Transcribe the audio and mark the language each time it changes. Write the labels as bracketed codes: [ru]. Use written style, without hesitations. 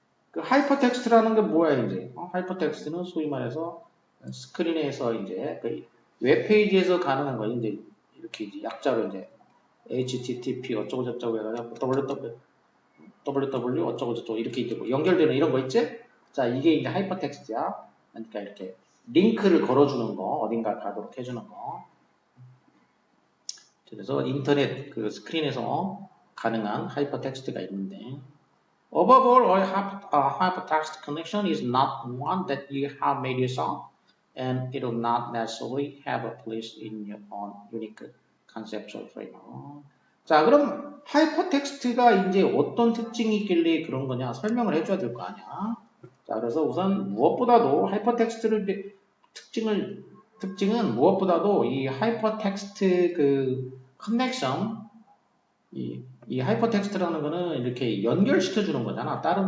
[ko] 그 하이퍼텍스트라는 게 뭐야 이제? 하이퍼텍스트는 소위 말해서 스크린에서 이제 그 웹페이지에서 가능한 거 이제 이렇게 이제 약자로 이제 HTTP 어쩌고 저쩌고 해가지고 www 어쩌고 저쩌고 이렇게 이제 뭐 연결되는 이런 거 있지? 자 이게 이제 하이퍼텍스트야. 그러니까 이렇게 링크를 걸어주는 거 어딘가 가도록 해주는 거. 그래서 인터넷 그 스크린에서 가능한 하이퍼텍스트가 있는데. [en] Above all, a hypertext connection is not one that you have made yourself, and it will not necessarily have a place in your own unique conceptual framework. [ko] 자, 그럼 하이퍼텍스트가 이제 어떤 특징이 있길래 그런 거냐 설명을 해줘야 될 거 아니야. 자, 그래서 우선 무엇보다도 하이퍼텍스트를 특징은 무엇보다도 이 하이퍼텍스트 그 커넥션 이 하이퍼텍스트라는 거는 이렇게 연결시켜 주는 거잖아.